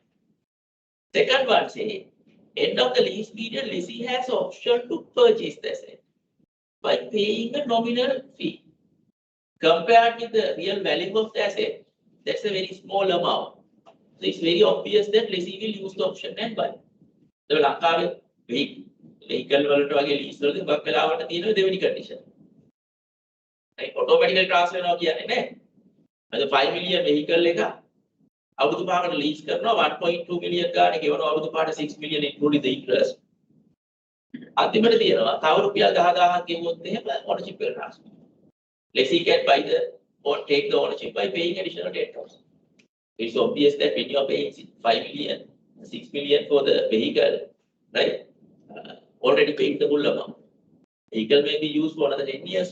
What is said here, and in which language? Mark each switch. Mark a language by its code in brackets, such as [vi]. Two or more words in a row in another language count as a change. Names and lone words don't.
[en] Second one say end of the lease period lessee has option to purchase the asset by paying a nominal fee. Compared with the real value of the asset, that's a very small amount. So it's very obvious that lessee will use the option and buy. The Lanka vehicle [si] වලට වගේ lease වලදී බක් වෙලාවට තියෙන දෙවෙනි condition. Right? [en] Automatically transfer [si] වෙනවා කියන්නේ නැහැ. අද 5 [en] million vehicle [si] එක අවුරුදු 5කට lease කරනවා 1.2 million ගානේ ගෙවනවා අවුරුදු 5ට 6 million [en] including the interest. [si] අන්තිමට තියෙනවා තව රුපියල් 10000ක් ගෙවුවොත් එහෙම ownership එක transfer. [en] Lessee can buy the or take the ownership by paying additional 10,000. It's obvious that when you are paying 5 million, 6 million for the vehicle, right? Already paid the full amount. Vehicle may be used for another 10 years.